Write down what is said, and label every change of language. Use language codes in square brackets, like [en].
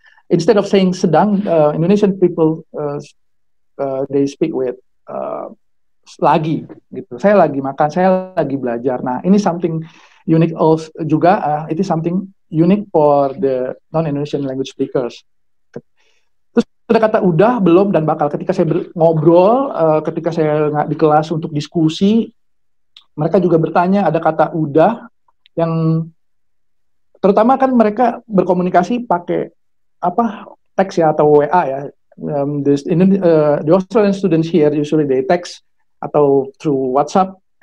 [en] Instead of saying sedang, Indonesian people they speak with lagi gitu. [id] Saya lagi makan, saya lagi belajar. Nah, ini [en] something unique also [id] juga. [en] It is something unique for the non-Indonesian language speakers. [id] Ada kata udah, belum, dan bakal. Ketika saya ngobrol, ketika saya di kelas untuk diskusi, mereka juga bertanya, ada kata udah, yang terutama kan mereka berkomunikasi pakai teks ya atau WA ya. [en] The Australian students here usually they text atau through WhatsApp.